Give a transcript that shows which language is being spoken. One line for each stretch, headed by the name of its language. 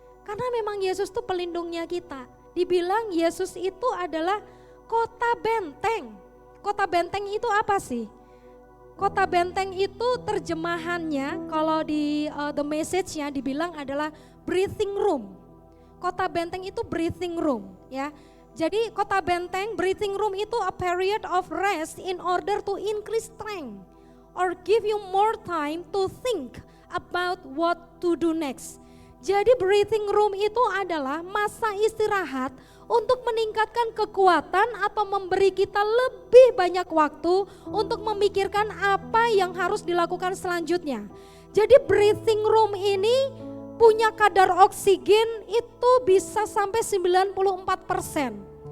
Indonesian: Karena memang Yesus itu pelindungnya kita. Dibilang Yesus itu adalah kota benteng. Kota benteng itu apa sih? Kota benteng itu terjemahannya kalau di The Message-nya dibilang adalah breathing room. Kota benteng itu breathing room, ya. Jadi kota benteng,
English: breathing room
Indonesian: itu
English: a period of rest in order to increase strength or give you more time to think about what to do next.
Indonesian: Jadi breathing room itu adalah masa istirahat untuk meningkatkan kekuatan atau memberi kita lebih banyak waktu untuk memikirkan apa yang harus dilakukan selanjutnya. Jadi breathing room ini punya kadar oksigen itu bisa sampai 94%.